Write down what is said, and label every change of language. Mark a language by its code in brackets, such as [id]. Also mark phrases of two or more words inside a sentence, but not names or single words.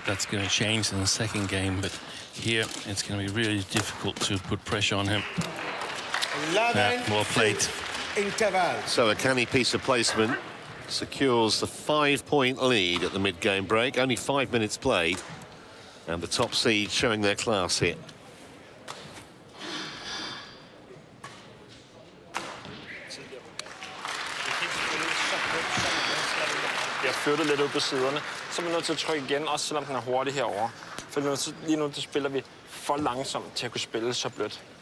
[en] That's going to change in the second game, but here it's going to be really difficult to put pressure on him. 11, well played. Interval. So a canny piece of placement secures the 5-point lead at the mid-game break. Only 5 minutes played, and the top seed showing their class here. [da] Jeg flyttet lidt ud på siderne, så er vi nødt til at trykke igen, også selvom den er hurtig herovre. For lige nu spiller vi for langsomt til at kunne spille så blødt.